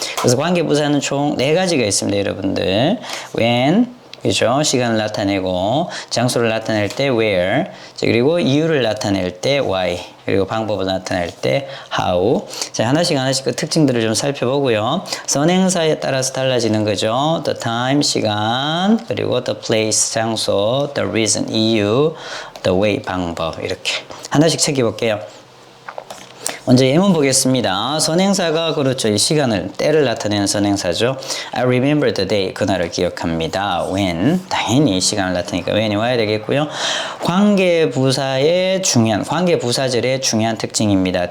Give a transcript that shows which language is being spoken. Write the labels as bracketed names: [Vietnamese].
[Korean] 그래서 관계 부사는 총 4가지가 있습니다, 여러분들. when, 그죠? 시간을 나타내고, 장소를 나타낼 때 where, 그리고 이유를 나타낼 때 why, 그리고 방법을 나타낼 때 how. 자, 하나씩 그 특징들을 좀 살펴보고요. 선행사에 따라서 달라지는 거죠. [English] the time, [Korean] 시간, [English] 그리고 the place, [Korean] 장소, [English] the reason, [Korean] 이유, [English] the way, [Korean] 방법. 이렇게 하나씩 챙겨볼게요. 먼저 예문 보겠습니다. 선행사가 그렇죠. 이 시간을, 때를 나타내는 선행사죠. [English] I remember the day. [Korean] 그날을 기억합니다. [English] when. [Korean] 당연히 시간을 나타내니까 when이 와야 되겠고요. 관계부사의 중요한, 관계부사절의 중요한 특징입니다.